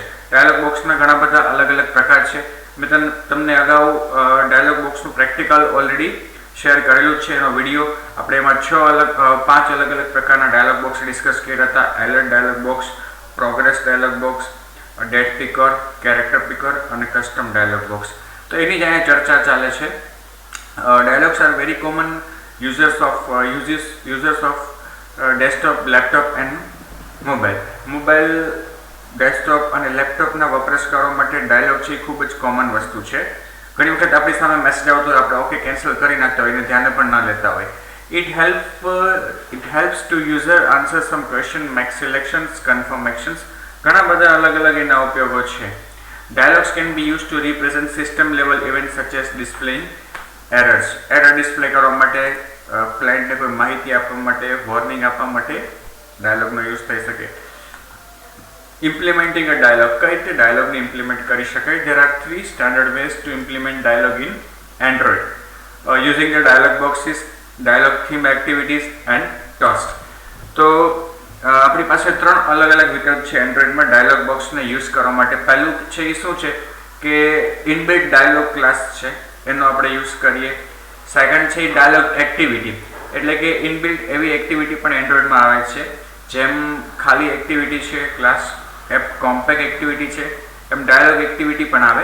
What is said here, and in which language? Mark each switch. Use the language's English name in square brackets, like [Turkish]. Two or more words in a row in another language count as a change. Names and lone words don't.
[English] dialog box [Gujarati] ઘણા બધા અલગ અલગ પ્રકાર છે. મેં તમને અગાઉ [English] dialog box practical already share [Gujarati] કરેલું છે, એનો વિડીયો આપણે એમાં 5 અલગ અલગ પ્રકારના [English] dialog box [Gujarati] ડિસ્કસ કર્યા હતા. [English] alert dialog box, progress dialog box, date picker, character picker અને custom dialog box. [Gujarati] તો એની જ અહીંયા ચર્ચા ચાલે છે. [English] dialogs are very common users of desktop, laptop and [Gujarati] મોબાઈલ ડેસ્કટોપ અને લેપટોપના વપરાશકારો માટે ડાયલોગ છે એ [English] very common thing [Gujarati] છે. ઘણી વખત આપણી સામે મેસેજ આવતો હોય, આપણે ઓકે કેન્સલ કરી નાખતા હોય, એને ધ્યાને પણ ના લેતા હોય. [English] It helps to user answer some question, make selections, confirm actions. [Gujarati] ઘણા બધા અલગ અલગ એના ઉપયોગો છે. [English] Dialogues can be used to represent system level events such as displaying errors. [Gujarati] એરર ડિસ્પ્લે કરવા માટે, ક્લાયન્ટને કોઈ માહિતી આપવા માટે, વોર્નિંગ આપવા માટે ડાયલોગનો યુઝ થઈ શકે. [English] implementing a dialog, [Gujarati] કઈ રીતે ડાયલોગને ઇમ્પ્લિમેન્ટ કરી શકાય? [English] There are 3 standard ways to implement dialogue in Android. Using the dialog boxes, dialog theme activities and toast. [Gujarati] તો આપણી પાસે 3 અલગ અલગ વિકલ્પ છે એન્ડ્રોઈડમાં [English] dialog box use [Gujarati] કરવા માટે. પહેલું છે એ શું છે કે [English] inbuilt dialog class [Gujarati] છે, એનો આપણે યુઝ કરીએ. સેકન્ડ છે [English] dialog activity, [Gujarati] એટલે કે ઇનબિલ્ટ એવી એક્ટિવિટી પણ એન્ડ્રોઈડમાં આવે છે જેમ ખાલી એક્ટિવિટી છે, [English] class AppCompat activity [Gujarati] છે, એમ [English] dialog activity [Gujarati] પણ આવે.